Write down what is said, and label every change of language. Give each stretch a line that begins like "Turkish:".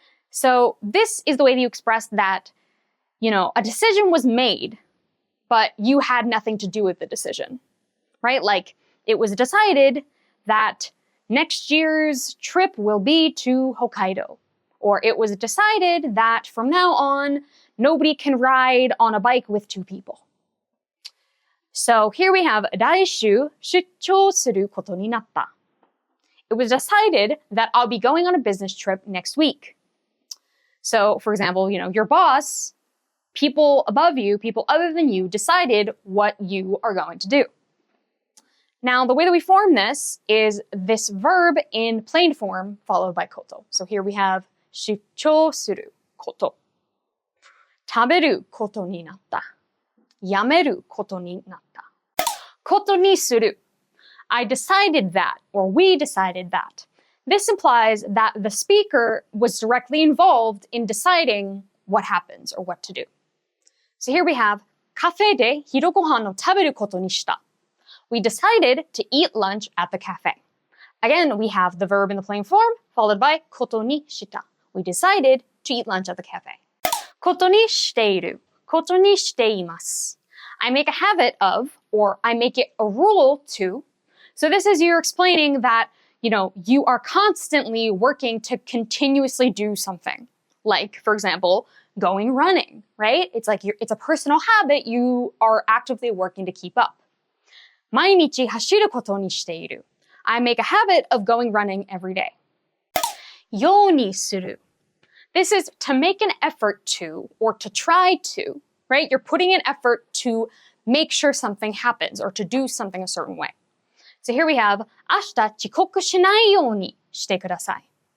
English: So this is the way that you express that, a decision was made, but you had nothing to do with the decision, right? Like it was decided that next year's trip will be to Hokkaido, or it was decided that from now on, nobody can ride on a bike with two people.
Japanese: So here we have 来週出張することになった.
English: It was decided that I'll be going on a business trip next week. So, for example, your boss, people above you, people other than you, decided what you are going to do. Now, the way that we form this is this verb in plain form followed by koto. So here we have
Japanese: 出張すること. 食べることになった.やめることになった.ことにする.
English: I decided that, or we decided that. This implies that the speaker was directly involved in deciding what happens or what to do. So here we have
Japanese: カフェで昼ご飯を食べることにした.
English: We decided to eat lunch at the cafe. Again, we have the verb in the plain form followed by ことにした. We decided to eat lunch at the cafe.
Japanese: ことにしている.ことにしています.
English: I make a habit of, or I make it a rule to. So this is you're explaining that, you are constantly working to continuously do something. Like, for example, going running, right? It's like it's a personal habit you are actively working to keep up.
Japanese: 毎日走ることにしている.
English: I make a habit of going running every day.
Japanese: ようにする.
English: This is to make an effort to, or to try to, right? You're putting an effort to make sure something happens or to do something a certain way. So here we have
Japanese: 明日遅刻しないようにしてください.